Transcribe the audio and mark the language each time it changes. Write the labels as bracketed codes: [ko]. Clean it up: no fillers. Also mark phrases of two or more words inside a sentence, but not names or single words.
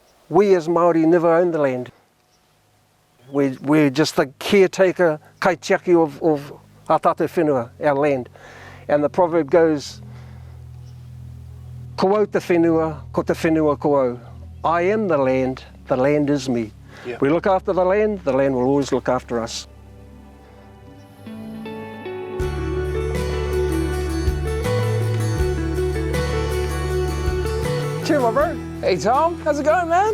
[en] We as Māori never own the land. We're just the caretaker, kaitiaki of our [mi] tātou whenua, [en] our land. And the proverb goes, [mi] ko au te whenua, ko te whenua ko au. [en] I am the land is me. Yeah. We look after the land will always look after us. Cheer, my bro. Hey Tom, how's it going, man?